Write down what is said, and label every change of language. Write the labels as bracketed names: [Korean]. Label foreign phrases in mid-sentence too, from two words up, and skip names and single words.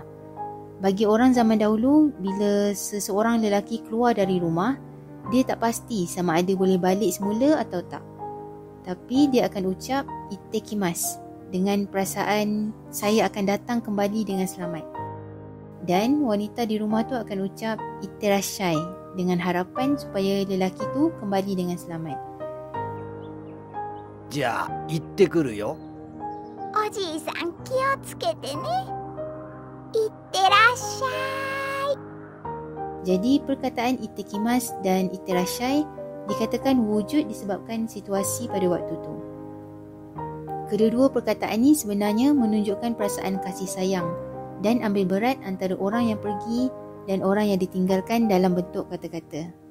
[Malay] Bagi orang zaman dahulu, bila seseorang lelaki keluar dari rumah, dia tak pasti sama ada boleh balik semula atau tak. Tapi dia akan ucap ittekimasu dengan perasaan saya akan datang kembali dengan selamat. Dan wanita di rumah tu akan ucap itterashai dengan harapan supaya lelaki tu kembali dengan selamat. [Japanese] じゃあ行ってくるよ。おじいさん気をつけてね。いってらっしゃい。 [Malay] Jadi perkataan ittekimasu dan itterashai dikatakan wujud disebabkan situasi pada waktu tu. Kedua-dua perkataan ini sebenarnya menunjukkan perasaan kasih sayang dan ambil berat antara orang yang pergi dan orang yang ditinggalkan dalam bentuk kata-kata.